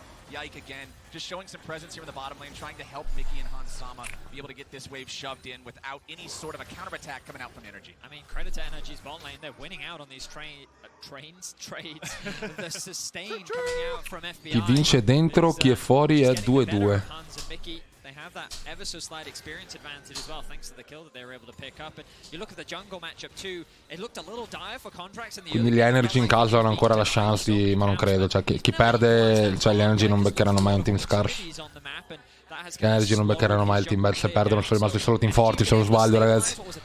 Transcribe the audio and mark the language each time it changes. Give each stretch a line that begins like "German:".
English: Yike again, just showing some presence here in the bottom lane, trying to help Mickey and Hansama be able to get this wave shoved in without any sort of a counterattack coming out from NRG. I mean, credit to NRG's bot lane, they're winning out on these trades. The sustain coming out from FBI.
Italian: Chi vince dentro, chi è fuori è 2-2.
English: They have that ever so slight experience advantage as well, thanks to the kill that they were able to pick up. And you look at the jungle matchup too, it looked a little dire for Contracts in the
Italian: Quindi gli Energy in caso hanno ancora la chance di, ma non credo, cioè chi perde, cioè gli Energy non beccheranno mai un team scarso. Gli Energy non beccheranno mai il team bad, se perdono sono rimasti solo team forti, se non sbaglio, ragazzi.